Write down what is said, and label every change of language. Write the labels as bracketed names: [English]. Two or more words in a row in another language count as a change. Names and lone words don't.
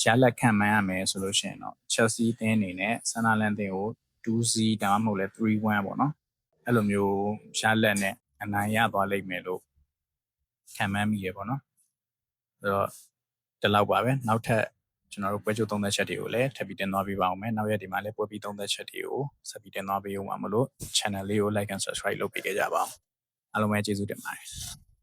[Burmese] လက်ခံမှန်းရမယ်ဆိုလို့ရှိရင်တော့ Chelsea အသင်းအနေနဲ့ Sunderland အသင်းကို 2-0 ဒါမှမဟုတ်လဲ 3-1 ပေါ့နော်အဲ့လိုမျိုးရလက်နဲ့အနိုင်ရသွားလိမ့်မယ်လို့ခံမှန်းမိရပေါ့နော်ဆိုတော့ဒီလောက်ပါပဲနောက်ထပ်ကျွန်တော်တို့ပွဲချုပ်သုံးသက်ချက်တွေကိုလည်းထပ်ပြီးတင်သွားပေးပါအောင်မယ်နောက်ရက်ဒီမှာလည်းပွဲပြီးသုံးသက်ချက်တွေကိုဆက်ပြီးတင်သွားပေးအောင်ပါမလို့ channel လေးကို [English] like and subscribe [Burmese] လုပ်ပေးကြပါအောင်အားလုံးပဲကျေးဇူးတင်ပါတယ်